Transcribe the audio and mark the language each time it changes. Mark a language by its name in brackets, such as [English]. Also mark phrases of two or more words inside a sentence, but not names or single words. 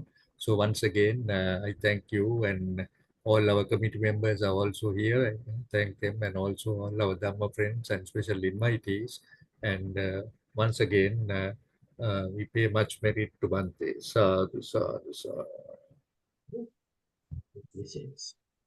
[English] So once again, I thank you, and all our committee members are also here. I thank them, and also all our Dhamma friends and special invitees. And once again, we pay much merit to Bante. [Pali] Sadhu, sadhu, sadhu. [English] This is